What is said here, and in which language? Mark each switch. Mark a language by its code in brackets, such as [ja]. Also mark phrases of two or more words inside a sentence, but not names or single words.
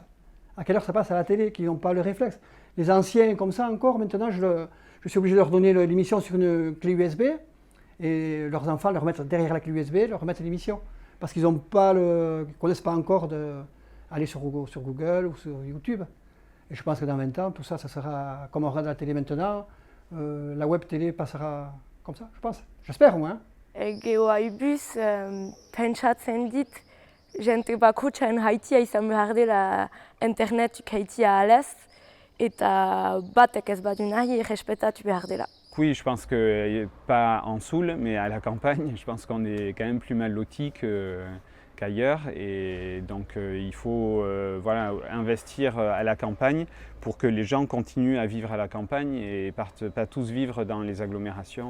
[fr] À quelle heure ça passe à la télé, qui n'ont pas le réflexe. Les anciens comme ça encore, maintenant, je suis obligé de leur donner l'émission sur une clé USB et leurs enfants leur mettre derrière la clé USB, leur remettre l'émission. Parce qu'ils ne connaissent pas encore d'aller sur Google ou sur YouTube. Et je pense que dans 20 ans, tout ça, ça sera comme on regarde la télé maintenant. La web télé passera comme ça, je pense. J'espère au moins. [eu] Geoaibus, pentsatzen dit, jente bakotxean haitia izan behar dela internet haitia alez, eta batek ez badu nahi errespetatu behar dela. [fr] Oui, je pense que pas en Soule, mais à la campagne, je pense qu'on est quand même plus mal lotis qu'ailleurs, et donc il faut voilà, investir à la campagne pour que les gens continuent à vivre à la campagne et partent pas tous vivre dans les agglomérations.